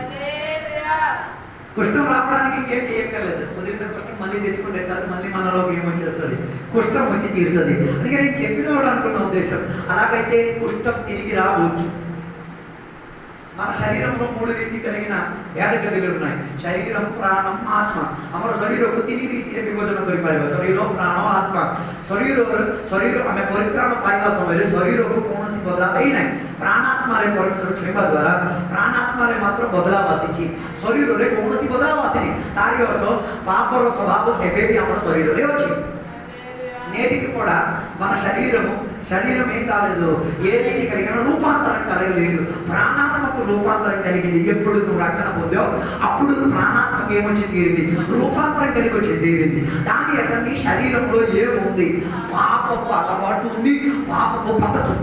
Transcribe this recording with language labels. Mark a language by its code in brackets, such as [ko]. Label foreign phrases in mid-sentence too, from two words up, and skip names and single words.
[te] కుష్ఠం రావడానికి ఇంకేం చేయక్కర్లేదు, కుదిరిన కుష్ఠం మళ్ళీ తెచ్చుకుంటే చాలు, మళ్ళీ మనలోకి ఏమొచ్చేస్తుంది, కుష్ఠం వచ్చి తీరుతుంది. అందుకే నేను చెప్పినవాడు అనుకున్న ఉద్దేశం, అలాగైతే కుష్ఠం తిరిగి రావచ్చు. మన శరీరంలో 3 ರೀತಿ కలిగిన వ్యాధగతులు ఉన్నాయి, శరీరం, ప్రాణం, ఆత్మ. [or] ଆମର ଶରୀରକୁ 3 ରୀତିରେ ବିଭଜନ କରିପାରିବା, ଶରୀର, ପ୍ରାଣ, ଆତ୍ମା. ଶରୀର ଆମେ ପରିତ୍ରାଣ ପାଇବା ସମୟରେ ଶରୀରକୁ କୌଣସି ବଦଳାବ ହେଇନାହିଁ. ପ୍ରାଣାତ୍ମାରେ ପରମେଶ୍ୱର ଛୁଇଁବା ଦ୍ୱାରା ପ୍ରାଣାତ୍ମାରେ ମାତ୍ର ବଦଳାବ ଆସିଛି, ଶରୀରରେ କୌଣସି ବଦଳାବ ଆସିନି. ତାରି ଅର୍ଥ ପାପର ସ୍ୱଭାବ ଏବେ ବି ଆମର ଶରୀରରେ ଅଛି. [te] నేటికి కూడా మన శరీరం ఏం కాలేదు, ఏ రీతి కలిగిన రూపాంతరం కలగలేదు. ప్రాణాత్మకు రూపాంతరం కలిగింది. ఎప్పుడు నువ్వు రక్షణ పొందావు అప్పుడు ప్రాణాత్మకు ఏమొచ్చి తీరింది, రూపాంతరం కలిగి వచ్చి తీరింది. దాని యొక్క నీ శరీరంలో ఏముంది, పాపపు అలవాటు ఉంది, పాపపు పద్ధతి ఉంది.